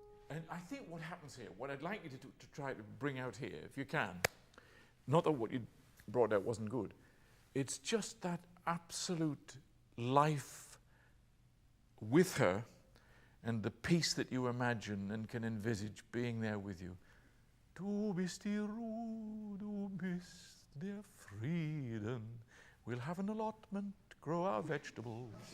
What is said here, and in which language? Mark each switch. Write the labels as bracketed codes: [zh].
[en] And I think what happens here, what I'd like you to try to bring out here, if you can, not that what you brought out wasn't good, it's just that absolute life with her and the peace that you imagine and can envisage being there with you. [de] Du bist die Ruhe, du bist der Frieden. [en] We'll have an allotment, grow our vegetables.